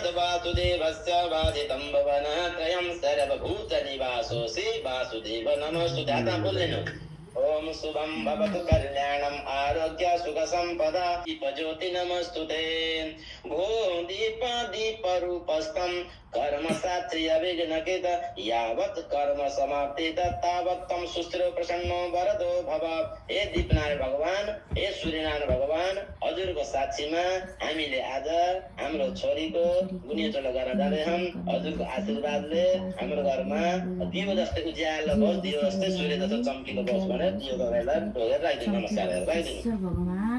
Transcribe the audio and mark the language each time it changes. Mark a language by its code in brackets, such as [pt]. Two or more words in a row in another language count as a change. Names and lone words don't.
[sa] वासुदेवस्य वादितं भुवनत्रयं सर्वभूतनिवासोऽसि वासुदेव नमस्तुते [ne] आता बोल्नु [sa] ओम शुभं भवतु कल्याणं आरोग्य सुख संपदा दीपज्योति नमस्तुते भो दीप दीप रूपस्थं कर्म साक्षी अविघ्नकृत यावत् कर्म समाप्तित तावत् तं सुस्थिरो प्रसन्नो वरदो भव [ne] हे दीपनारायण भगवान हे सूर्यनारायण भगवान हजुरको साक्षीमा हामीले आज हाम्रो छोरीको गुनियोचोला गर्न जाँदैछौँ हजुरको आशीर्वादले हाम्रो घरमा दियो जस्तै उज्यालो होस् दियो जस्तै सूर्य जस्तो चम्किलो होस् भनेर दियो तपाईँलाई ढोगेर राखिदिनु नमस्कार राखिदिनु ईश्वर भगवान